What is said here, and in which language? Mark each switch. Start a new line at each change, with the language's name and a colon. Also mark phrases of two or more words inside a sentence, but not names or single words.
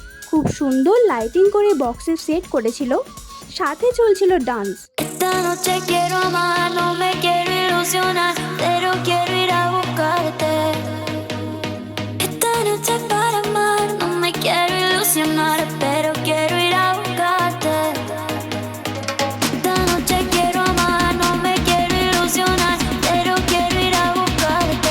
Bangla: খুব সুন্দর লাইটিং করে বক্সের সেট করেছিল, সাথে চলছিল ডান্স।
Spanish: Esta noche quiero amar, no me quiero ilusionar, pero quiero ir a buscarte. Esta noche para amar, no me quiero ilusionar, pero quiero ir a buscarte. Esta noche quiero amar, no me quiero ilusionar, pero quiero ir a buscarte.